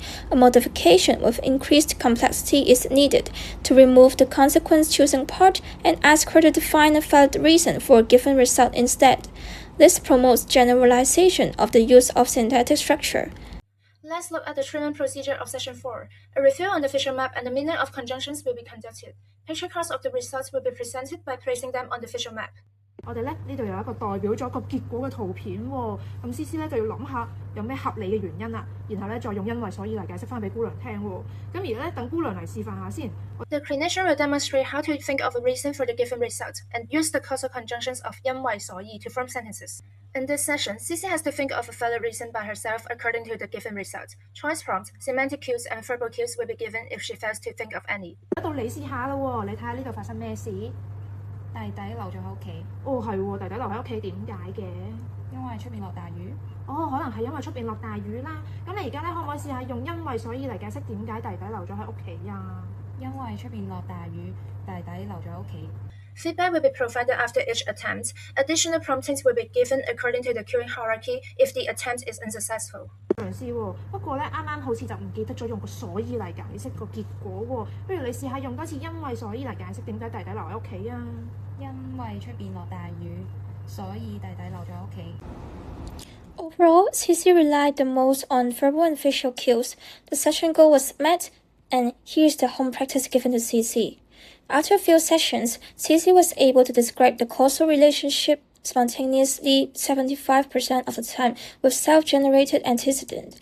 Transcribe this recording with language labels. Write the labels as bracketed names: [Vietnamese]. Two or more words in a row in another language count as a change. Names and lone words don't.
[English] A modification with increased complexity is needed to remove the consequence choosing part and ask her to define a valid reason for a given result instead. This promotes generalization of the use of syntactic structure. Let's look at the treatment procedure of Session 4. A review on the visual map and the meaning of conjunctions will be conducted. Picture cards of the results will be presented by placing them on the visual map. [Cantonese] 我哋咧呢度有一個代表咗個結果嘅圖片喎，咁 CC 咧就要諗下有咩合理嘅原因啦，然後咧再用因為所以嚟解釋翻俾姑娘聽喎。咁而咧等姑娘嚟示範下先。 [English] The clinician will demonstrate how to think of a reason for the given result and use the causal conjunctions of [Cantonese] 因為所以 [English] to form sentences. In this session, CC has to think of a valid reason by herself according to the given result. Choice prompts, semantic cues, and verbal cues will be given if she fails to think of any. [Cantonese] 到你試下啦喎，你睇下呢度發生咩事？弟弟留咗喺屋企。哦，係喎，弟弟留喺屋企點解嘅？因為出邊落大雨。哦，可能係因為出邊落大雨啦。咁你而家咧可唔可以試下用因為所以嚟解釋點解弟弟留咗喺屋企啊？因為出邊落大雨，弟弟留咗喺屋企。 [English] Feedback will be provided after each attempt. Additional promptings will be given according to the queuing hierarchy if the attempt is unsuccessful. [Cantonese] 嘗試喎，不過咧啱啱好似就唔記得咗用個所以嚟解釋個結果喎。不如你試下用多次因為所以嚟解釋點解弟弟留喺屋企啊？因為出邊落大雨， 所以弟弟留咗屋企。 [English] Overall, CC relied the most on verbal and visual cues. The session goal was met, and here's the home practice given to CC. After a few sessions, CC was able to describe the causal relationship spontaneously 75% of the time with self-generated antecedent.